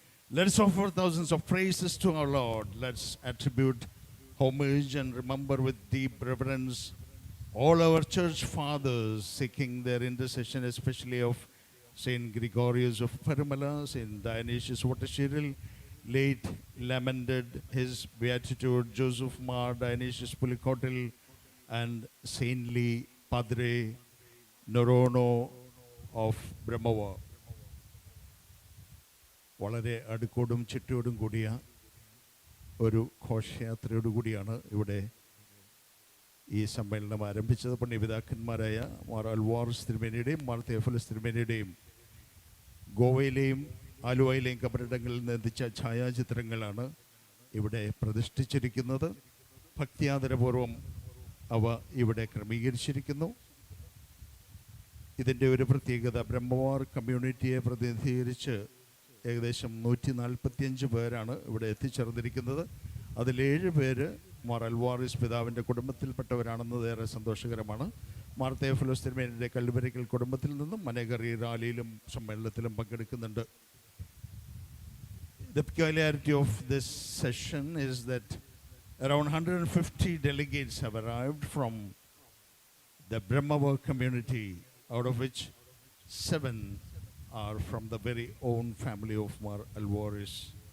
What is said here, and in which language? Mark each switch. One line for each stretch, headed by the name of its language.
English: Let's offer thousands of praises to our Lord. Let's attribute homage and remember with deep reverence all our church fathers, seeking their intercession, especially of Saint Gregorius of Parumala, Saint Dionysius Watershiril, late lamented His Beatitude Joseph Mar Dionysius Pulikotil, and saintly Padre Norono of Brahmava.
Malayalam: വളരെ അടുക്കോടും ചുറ്റോടും കൂടിയ ഒരു ഘോഷയാത്രയോടുകൂടിയാണ് ഇവിടെ ഈ സമ്മേളനം ആരംഭിച്ചത്. പുണ്യപിതാക്കന്മാരായ മാർ അൽവാർസ് തിരുമേനിയുടെയും മാർ തെയോഫിലോസ് തിരുമേനിയുടെയും ഗോവയിലെയും ആലുവയിലെയും കബറിടങ്ങളിൽ നിന്ന് എത്തിച്ച ഛായാചിത്രങ്ങളാണ് ഇവിടെ പ്രതിഷ്ഠിച്ചിരിക്കുന്നത്. ഭക്തിയാദരപൂർവം അവ ഇവിടെ ക്രമീകരിച്ചിരിക്കുന്നു. ഇതിൻ്റെ ഒരു പ്രത്യേകത, ബ്രഹ്മവാർ കമ്മ്യൂണിറ്റിയെ പ്രതിനിധീകരിച്ച് ഏകദേശം 145 പേരാണ് ഇവിടെ എത്തിച്ചേർന്നിരിക്കുന്നത്. അതിൽ 7 പേര് മാർ അൽവാറിസ് പിതാവിൻ്റെ കുടുംബത്തിൽപ്പെട്ടവരാണെന്നത് ഏറെ സന്തോഷകരമാണ്. മാർ തെയോഫിലോസ് തിരുമേനിയുടെ കല്ലുവരയ്ക്കൽ കുടുംബത്തിൽ നിന്നും അനേകർ ഈ റാലിയിലും സമ്മേളനത്തിലും പങ്കെടുക്കുന്നുണ്ട്.
English: The peculiarity of this session is that around 150 delegates have arrived from the Brahmavar community, out of which 7 are from the very own family of Mar Alvarez.